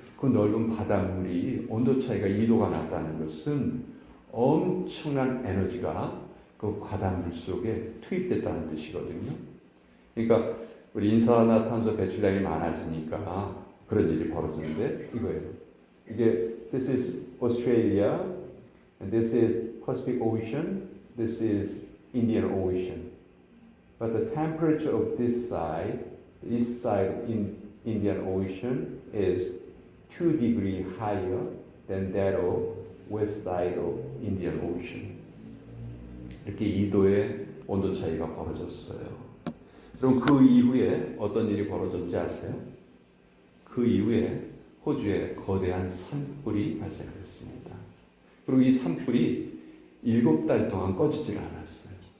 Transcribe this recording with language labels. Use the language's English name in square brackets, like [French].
[Korean] 그 넓은 바닷물이 온도 차이가 2도가 났다는 것은 엄청난 에너지가 그 바닷물 속에 투입됐다는 뜻이거든요. 그러니까 우리 인산화탄소 배출량이 많아지니까 그런 일이 벌어지는데 이거예요. 이게 [English] This is Australia, and this is Pacific Ocean, this is Indian Ocean. But the temperature of this side, the east side in Indian Ocean is 2 degrees higher than that of west side of Indian Ocean. [Korean] 이렇게 2도의 온도 차이가 벌어졌어요. 그럼 그 이후에 어떤 일이 벌어졌는지 아세요? 그 이후에 호주에 거대한 산불이 발생했습니다. 그리고 이 산불이 7달 동안 꺼지질 않았어요.